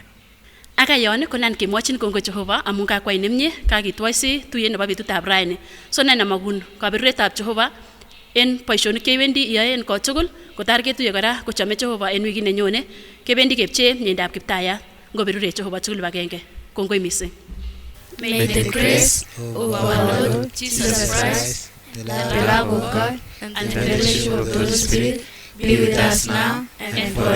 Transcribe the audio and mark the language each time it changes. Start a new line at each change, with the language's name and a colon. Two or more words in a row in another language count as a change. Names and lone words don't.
Kalenjin: Akayon konan kemwochin kongoi Jehova amun kakwai nemie kakitwoisi tuyet nebo betutab raini. So nai namakun kaberuretab Jehova en boisionik kebendi iyoe en kot tugul kotar ketuye kora kochome Jehova en wikit nenyone kebendi kepchee miendab Kiptaiyat ngoberure Jehova tugul kibagenge. Kongoi mising.
English: May the grace of our Lord Jesus Christ, the love of God, and the fellowship of the Holy Spirit be with us now and